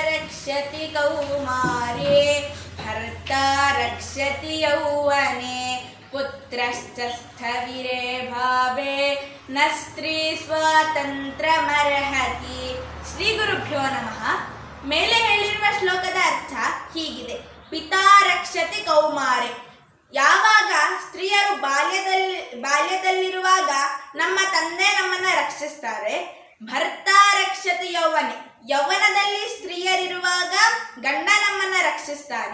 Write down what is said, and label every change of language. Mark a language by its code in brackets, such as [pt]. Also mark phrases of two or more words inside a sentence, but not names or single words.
[sa] रक्षति कौमारे भर्ता रक्षति यौवने पुत्रश्च स्थविरे भावे न स्त्री ಸ್ವಾತಂತ್ರ್ಯಮರ್ಹತಿ. ಶ್ರೀ ಗುರುಭ್ಯೋ ನಮಃ. [kn] ಮೇಲೆ ಹೇಳಿರುವ ಶ್ಲೋಕದ ಅರ್ಥ ಹೀಗಿದೆ: [sa] ಪಿತಾ ರಕ್ಷತಿ ಕೌಮಾರೆ. [kn] ಯಾವಾಗ ಸ್ತ್ರೀಯರು ಬಾಲ್ಯದಲ್ಲಿರುವಾಗ ನಮ್ಮ ತಂದೆ ನಮ್ಮನ್ನ ರಕ್ಷಿಸ್ತಾರೆ. [sa] ಭರ್ತ ರಕ್ಷತಿ ಯೌವನೆ. [kn] ಯೌವನದಲ್ಲಿ ಸ್ತ್ರೀಯರಿರುವಾಗ ಗಂಡ ನಮ್ಮನ್ನ ರಕ್ಷಿಸ್ತಾನೆ.